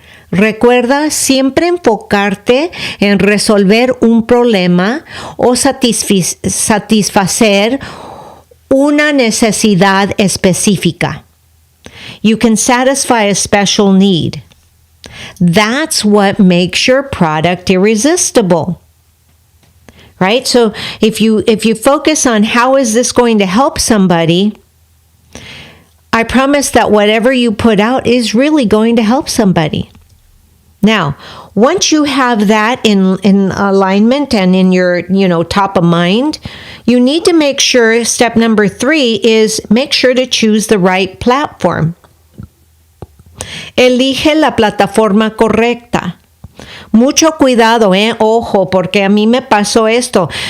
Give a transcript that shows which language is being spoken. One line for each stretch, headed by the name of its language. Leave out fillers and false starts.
Spanish: Recuerda siempre enfocarte en resolver un problema o satisfacer una necesidad específica.
English: You can satisfy a special need. That's what makes your product irresistible. Right? So if you focus on how is this going to help somebody, I promise that whatever you put out is really going to help somebody. Now, once you have that in alignment and in your, top of mind, you need to make sure, step number 3 is make sure to choose the right platform.
Spanish: Elige la plataforma correcta. Mucho cuidado, ojo, porque a mí me pasó esto.